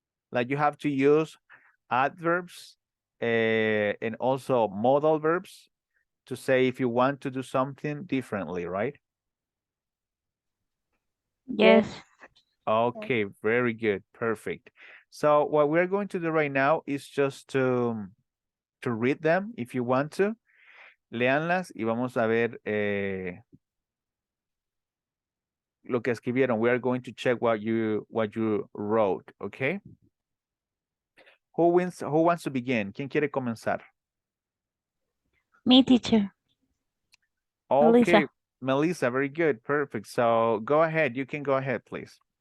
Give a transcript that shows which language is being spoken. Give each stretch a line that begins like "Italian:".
English: Like, you have to use adverbs and also modal verbs to say if you want to do something differently, right? Yes. Okay, very good, perfect. So what we're going to do right now is just to read them if you want to.
Spanish: Leanlas y vamos a ver lo que escribieron.
English: We are going to check what you wrote, okay? Who wants to begin?
Spanish: ¿Quién quiere comenzar?
English: Me, teacher. Okay, Melissa. Melissa, very good, perfect. So go ahead, you can go ahead, please.